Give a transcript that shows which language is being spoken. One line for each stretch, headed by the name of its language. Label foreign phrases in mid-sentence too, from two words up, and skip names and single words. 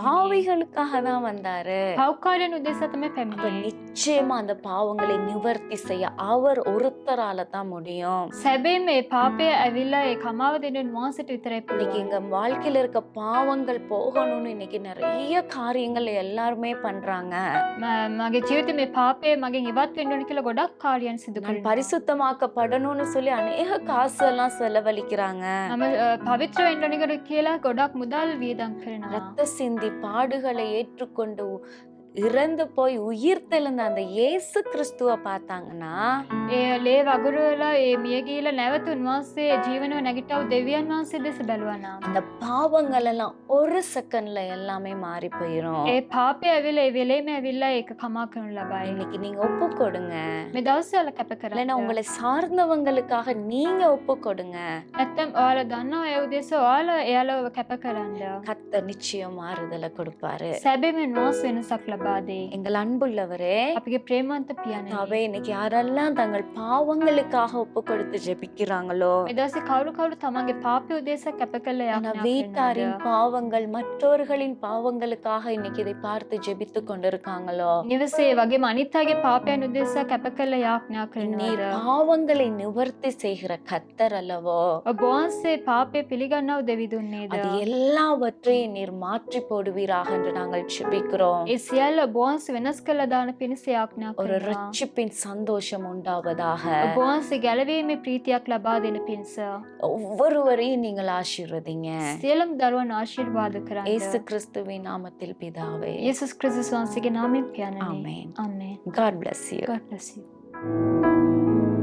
Tamil: பாவிகளுக்காக தான் வந்தாரு.
Sinhala: පව්කාරයන් උදෙසා තමයි
Tamil: அப்ப
Sinhala: පැමිණෙන්නේ.
Tamil: நிச்சயமா அந்த பாவங்களை நிவர்த்தி செய்ய அவர் ஒருத்தரால தான் முடியும்.
Sinhala: සැබේම මේ පාපය ඇවිල්ලා ඒ කමාව දෙන්න උන්වහන්සේට විතරයි
Tamil: இன்னைக்கு
Sinhala: පුළුවන්.
Tamil: எங்க வாழ்க்கையில இருக்க பாவங்கள் போகணும்னு இன்னைக்கு நிறைய காரியங்கள் எல்லாருமே பண்றாங்க.
Sinhala: මගේ ජීවිතේ මේ පාපය මගෙන් ඉවත් වෙන්න ඕන කියලා ගොඩක් කාර්යයන් සිදු
Tamil: நான்
Sinhala: කරනවා.
Tamil: பரிசுத்தமாக்கப்படணும்னு சொல்லி அநேக காசு எல்லாம் செலவழிக்கிறாங்க.
Sinhala: මම පවිත්‍ර වෙන්න ඕන කියලා ගොඩක් මුදල් වියදම් කරනවා.
Tamil: ரத்த சிந்தி பாடுகளை ஏற்றுக்கொண்டு இறந்து போய் உயிர் தெழுந்த அந்த இயேசு கிறிஸ்துவ பார்த்தாங்கன்னா,
Sinhala: ඒ ලේ වගුරු වෙලා ඒ මිය ගිහිලා නැවත උන්වහන්සේ ජීවනව නැගිටව දෙවියන් වහන්සේ දෙස බැලුවා නම්
Tamil: அந்த பாவங்கள் எல்லாம் ஒரு செகண்ட்ல எல்லாமே மாறி போயிரும்.
Sinhala: ඒ පාපය ඇවිල්ලා ඒ වෙලේම ඇවිල්ලා ඒක කමා කරනු ලබයි.
Tamil: இன்னைக்கு நீங்க ஒப்பு கொடுங்க,
Sinhala: මේ දවස්වල කැප
Tamil: இல்லைன்னா
Sinhala: කරන්න.
Tamil: உங்களை சார்ந்தவங்களுக்காக நீங்க ஒப்பு கொடுங்க.
Sinhala: නැත්තම් ඔයාලා දන්නවා ඒ උදෙසා ඔයාලා එයාලව කැප කරන්න.
Tamil: கர்த்தர் நிச்சயம் மாறுதலை கொடுப்பாரு.
Sinhala: සැබෑම උන්වහන්සේ වෙනසක් ලබා දෙයි.
Tamil: எங்கள் அன்புள்ளவரே,
Sinhala: අපගේ ප්‍රේමවන්ත පියාණනි.
Tamil: தாவே, இன்னைக்கு யாரெல்லாம் தங்கள் பாவங்களுக்காக ஒப்பு கொடுத்து ஜெபிக்கிறாங்களோ,
Sinhala: මේ දවසේ කවුරු තමන්ගේ පාපය උදෙසා කැප කළ
Tamil: ஆனா
Sinhala: යාඥා කරනවද?
Tamil: வீட்டாரின் பாவங்கள், மற்றவர்களின் பாவங்களுக்காக இன்னைக்கு இதை பார்த்து ஜெபித்து கொண்டிருக்காங்களோ,
Sinhala: නිවසේ වගේම අනිත් අයගේ පාපයන් උදෙසා කැප කළ යාඥා
Tamil: நீர்
Sinhala: කරනවද?
Tamil: பாவங்களை நிவர்த்தி செய்கிற கத்தர் அல்லவோ,
Sinhala: ඔබ වහන්සේ පාපය පිළිගන්නව දෙවිදුන් නේද?
Tamil: அது எல்லாவற்றையும் நீர் மாற்றி போடுவீராக என்று நாங்கள் ஜெபிக்கிறோம்.
Sinhala: ඒ සියල්ල ඔබ වහන්සේ වෙනස් කළ දාන පිණිස යාඥා
Tamil: ஒரு
Sinhala: කරනවා.
Tamil: ரட்சிப்பின் சந்தோஷம் உண்டாவதாக.
Sinhala: ඔබ වහන්සේ ගැලවීමේ ප්‍රීතියක් ලබා දෙන පිණිස
Tamil: ஒவ்வொருவரையும் நீங்கள் ஆசீர்வதிங்க.
Sinhala: සියලුම දරුවන් ආශිර්වාද කරන්න.
Tamil: இயேசு கிறிஸ்துவின் நாமத்தில் பிதாவே.
Sinhala: යේසුස් ක්‍රිස්තුස් වහන්සේගේ නාමයෙන් පියාණනි. Amen. ආමේන්.
English: God bless you. God bless you.